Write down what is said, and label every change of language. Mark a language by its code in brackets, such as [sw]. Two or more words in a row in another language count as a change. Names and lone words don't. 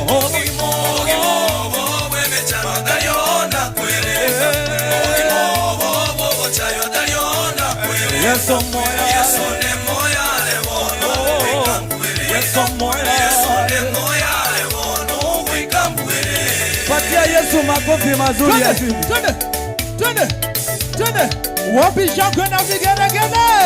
[guz] Obogimo obobwe mechano talionda kwere. Obogimo obobwe chayo talionda kwere. Yesu moyare. Yesu ne moyare mono wekambwere. Yesu moyare. Yesu ne moyare mono wekambwere. [sw] Patia Yesu makofi mazuri ya chini. Twende. Wapi shangwe na vigeregere?